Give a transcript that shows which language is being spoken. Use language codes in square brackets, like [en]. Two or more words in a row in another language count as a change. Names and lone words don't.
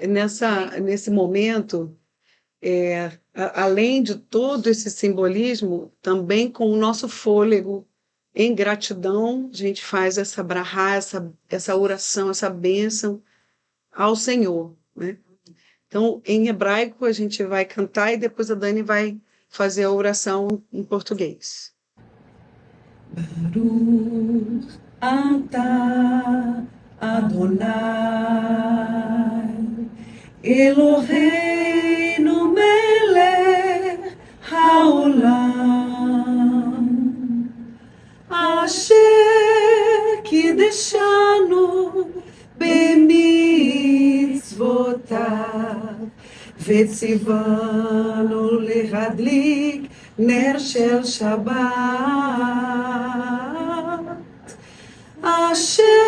[pt] Nesse momento, além de todo esse simbolismo, também com o nosso fôlego em gratidão, a gente faz essa brahá, essa oração, essa bênção ao Senhor, né? Então, em hebraico, a gente vai cantar e depois a Dani vai fazer a oração em português. [he] ברוך אתה אדוני אלוהינו מלך העולם אשר קידשנו במצוותיו וציוונו להדליק נר של שבת אשר